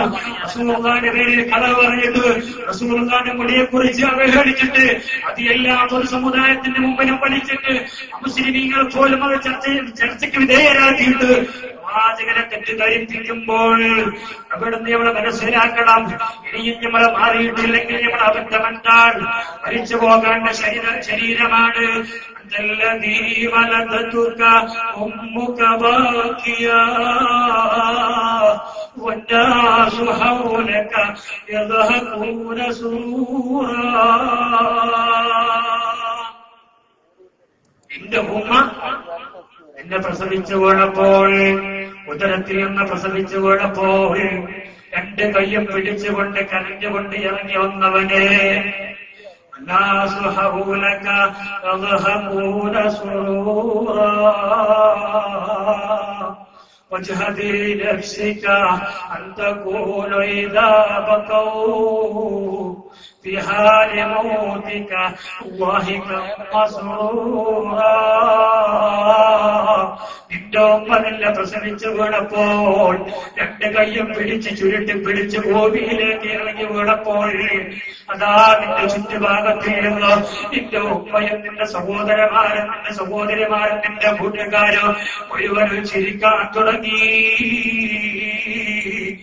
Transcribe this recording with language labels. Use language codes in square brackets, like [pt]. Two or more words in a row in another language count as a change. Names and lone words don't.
[ml] റസൂലുള്ളാഹിന്റെ പേരിൽ കഥ പറഞ്ഞിട്ട്, റസൂലുള്ളാഹിന്റെ മുടിയെ കുറിച്ച് അവഹേളിച്ചിട്ട്, അത് എല്ലാ പൊതു സമുദായത്തിന്റെ മുമ്പിലും പഠിച്ചിട്ട് മുസ്ലിമീങ്ങൾ പോലും അത് ചർച്ചയ്ക്ക് വിധേയരാക്കിയിട്ട് വാചകരെ തെറ്റിദ്ധരിപ്പിക്കുമ്പോൾ അവിടുന്ന് നമ്മളെ മനസ്സിലാക്കണം. ഇനിയും നമ്മളെ മാറിയിട്ടില്ലെങ്കിൽ നമ്മൾ അബദ്ധമെന്നാൽ മരിച്ചു പോകേണ്ട ശരീരമാണ്. [ar] الذي ولدتك أمك باكيا والناس حولك يضحكون سرورا. [ml] എന്റെ ഉമ്മ എന്നെ പ്രസവിച്ചു വീണപ്പോൾ, ഉദരത്തിൽ നിന്ന് പ്രസവിച്ചു വീണപ്പോൾ രണ്ട് കയ്യും പിടിച്ചുകൊണ്ട് കരഞ്ഞുകൊണ്ട് ഇറങ്ങി വന്നവനെ, [ar] الناس حولك يضحكون سرورا واجهد لنفسك أن تكون إذا بكوا في حال موتك ضاحكا مسرورا. [ml] നിന്റെ ഉമ്മ നിന്നെ പ്രസവിച്ചു വീണപ്പോൾ രണ്ട് കയ്യും പിടിച്ച് ചുരുട്ടി പിടിച്ച് ഭൂമിയിലേക്ക് ഇറങ്ങി വീണപ്പോൾ അതാ നിന്റെ ചുറ്റുഭാഗത്തിൽ നിന്ന് നിന്റെ ഉമ്മയും നിന്റെ സഹോദരന്മാരും നിന്റെ സഹോദരിമാരും നിന്റെ കൂട്ടുകാരും മുഴുവനും ചിരിക്കാൻ തുടങ്ങി.